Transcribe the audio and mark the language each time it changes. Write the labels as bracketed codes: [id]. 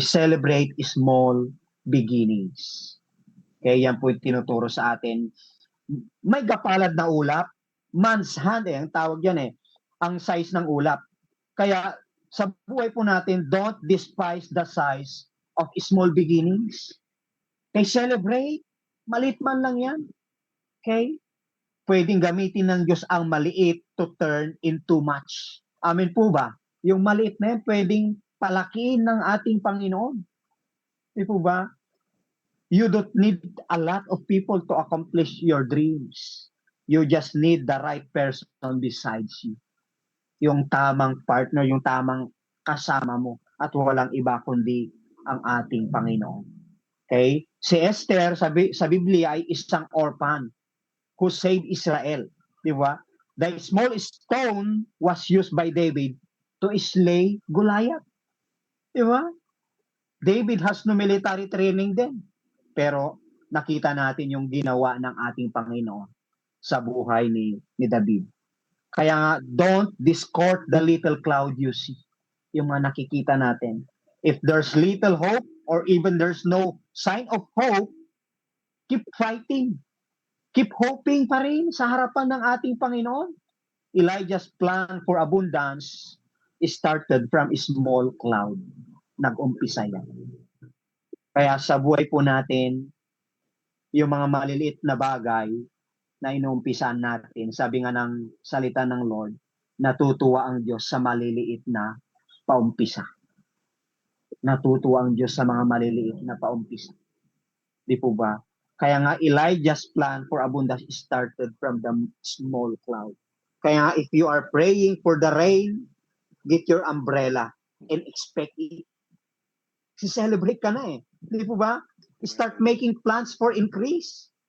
[en] Celebrate small beginnings. [tl] Okay? Yan po yung tinuturo sa atin. May gapalad na ulap, man's hand ang tawag yan ang size ng ulap. Kaya sa buhay po natin, [en] don't despise the size of small beginnings. Okay? Celebrate. [tl] Maliit man lang yan. [en] Okay? [tl] Pwedeng gamitin ng Diyos ang maliit [en] to turn into much. [tl] Amen po ba? Yung maliit na yan, pwedeng palakiin ng ating Panginoon. Di po ba? [en] You don't need a lot of people to accomplish your dreams. You just need the right person besides you. [tl] Yung tamang partner, yung tamang kasama mo. At walang iba kundi ang ating Panginoon. Okay? Si Esther sa Biblia ay isang orphan [en] who saved Israel. [tl] Di ba? [en] The small stone was used by David to slay Goliath. [tl] Di ba? [en] David has no military training din. [tl] Pero nakita natin yung ginawa ng ating Panginoon sa buhay ni David. Kaya nga, [en] don't discard the little cloud you see. [tl] Yung mga nakikita natin. [en] If there's little hope or even there's no sign of hope, keep fighting. Keep hoping [tl] pa rin sa harapan ng ating Panginoon. [en] Elijah's plan for abundance started from a small cloud. [tl] Nag-umpisa yan. Kaya sa buhay po natin, yung mga maliliit na bagay na inuumpisan natin, sabi nga ng salita ng Lord, natutuwa ang Diyos sa maliliit na paumpisa. Natutuwa ang Diyos sa mga maliliit na paumpisa. Di po ba? Kaya nga [en] Elijah's plan for abundance started from the small cloud. Kaya if you are praying for the rain, get your umbrella and expect it. [tl] Si-celebrate ka na Di po ba? [en] Start making plans for increase.